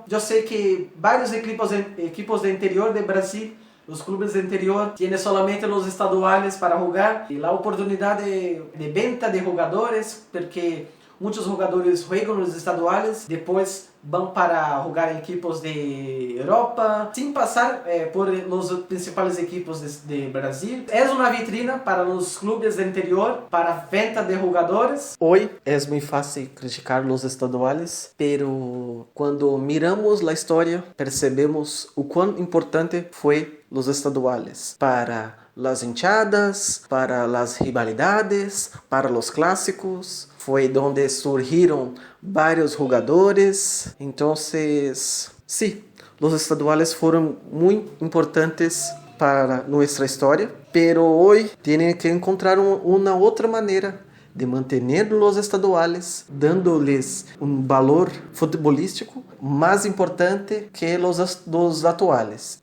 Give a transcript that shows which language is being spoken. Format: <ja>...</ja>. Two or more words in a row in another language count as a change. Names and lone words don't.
<pt>Eu sei que vários equipos do interior do Brasil, os clubes do interior têm somente os estaduais para jogar e a oportunidade de venda de jogadores, porque muitos jogadores jogam nos estaduais, depois vão para jogar em equipos de Europa, sem passar por os principais equipos de Brasil. É uma vitrina para os clubes do interior, para venda de jogadores. Hoje é muito fácil criticar os estaduais, pero quando miramos a história, percebemos o quão importante foi</pt> <es>los estaduales para las hinchadas, para las rivalidades, para los clásicos.</es> <pt>Foi donde surgiram vários jogadores. Então,</pt> <es>sí, los estaduales</es> <pt>foram muito importantes para nossa história, pero hoje</pt> <es>tienen que</es> <pt>encontrar uma outra maneira de manter os estaduales, dando-lhes um valor futebolístico mais importante que os atuales.</pt>